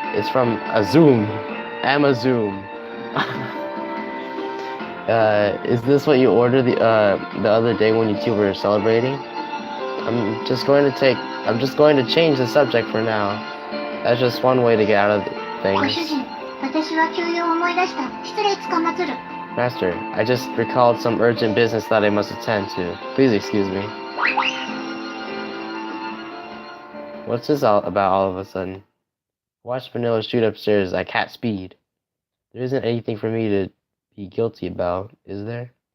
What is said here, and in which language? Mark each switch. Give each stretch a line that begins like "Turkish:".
English: It's from Amazon. Is this what you ordered the other day when you two were celebrating? I'm just going to change the subject for now. That's just one way to get out of
Japanese: ご主
English: things.
Japanese: 人、私は急用を思い出した。失礼つかまつる。
English: Master, I just recalled some urgent business that I must attend to. Please excuse me. What's this about all of a sudden? Watch Vanilla shoot upstairs at cat speed. There isn't anything for me to be guilty about, is there?